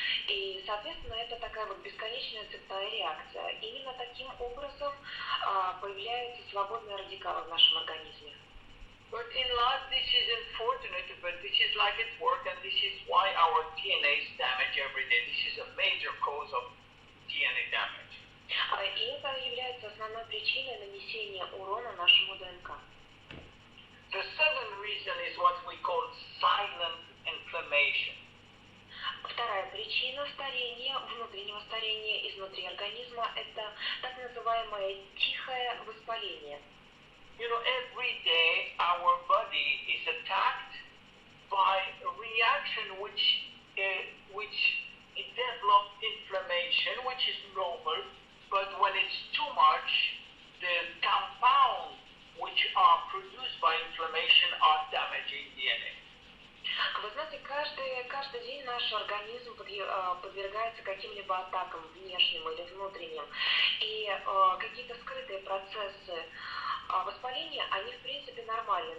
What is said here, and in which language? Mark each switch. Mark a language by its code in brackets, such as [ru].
[ru] И, соответственно, это такая вот бесконечная цепная реакция. Именно таким образом появляются свободные радикалы в нашем организме. [en] But in life this is unfortunate, but this is like it works, and this is why our DNA is damaged every day. This is a major cause of DNA damage. [ru] И это является основной причиной нанесения урона нашему ДНК. [en] The second reason is what we call silent inflammation. [ru] Вторая причина старения, внутреннего старения изнутри организма, это так называемое тихое воспаление. [en] You know, every day our body is attacked by a reaction which it develops inflammation, which is normal. But when it's too much, the compounds which are produced by inflammation are damaging DNA. [ru] Вы знаете, каждый день наш организм подвергается каким-либо атакам внешним или внутренним. И какие-то скрытые процессы воспаления, они в принципе нормальны.